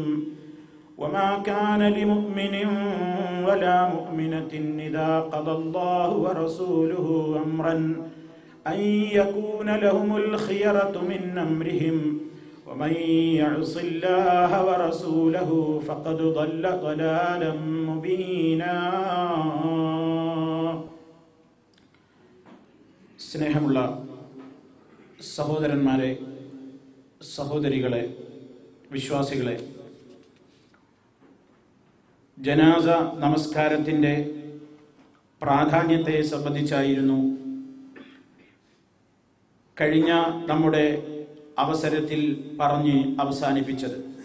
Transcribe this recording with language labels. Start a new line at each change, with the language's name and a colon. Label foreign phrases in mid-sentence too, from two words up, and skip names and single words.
Arabic: وما كان لمؤمن ولا مؤمنة إذا قضى الله ورسوله أمرا أن يكون لهم الخيرة من أمرهم ومن يعص الله ورسوله فقد ضل ضلالا مبينا.
Malayalam: സ്നേഹമുള്ള സഹോദരന്മാരെ, സഹോദരികളെ, വിശ്വാസികളെ, ജനാസ നമസ്കാരത്തിൻ്റെ പ്രാധാന്യത്തെ സംബന്ധിച്ചായിരുന്നു കഴിഞ്ഞ നമ്മുടെ അവസരത്തിൽ പറഞ്ഞ് അവസാനിപ്പിച്ചത്.